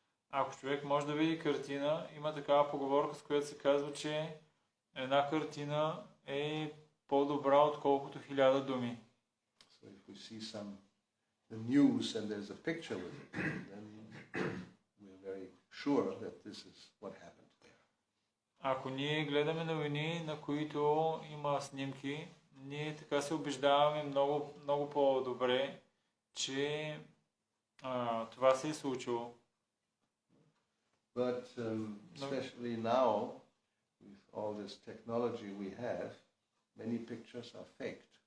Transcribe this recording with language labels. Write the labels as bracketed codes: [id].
[bg] Ако човек може да види картина, има такава поговорка, с която се казва, че една картина е по-добра, отколкото 1000 думи. [en] So if we see the news and there's a picture with it, then we're very sure that this is what happened there. [bg] Ако ние гледаме новини, на които има снимки, ние така се убеждаваме много, много по-добре, че това се е случило. [en] But especially now, with all this technology we have, many pictures are faked.